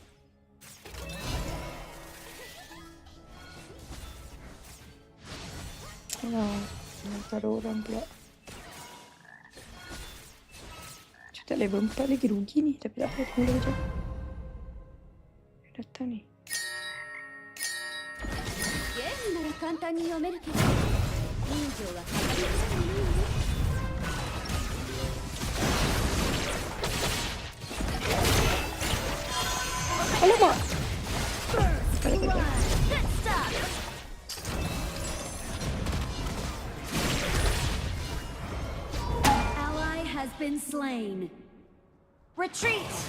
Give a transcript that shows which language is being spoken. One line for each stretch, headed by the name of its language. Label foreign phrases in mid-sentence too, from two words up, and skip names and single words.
Malay: Taruh orang pula. Kita level 4 lagi rugi ni. Tapi tak apa, tunggu sekejap. Datang ni.
Japanese: ゲームなら簡単に読めるけど
Malay: Alamak.
English: Ally has been slain. Retreat.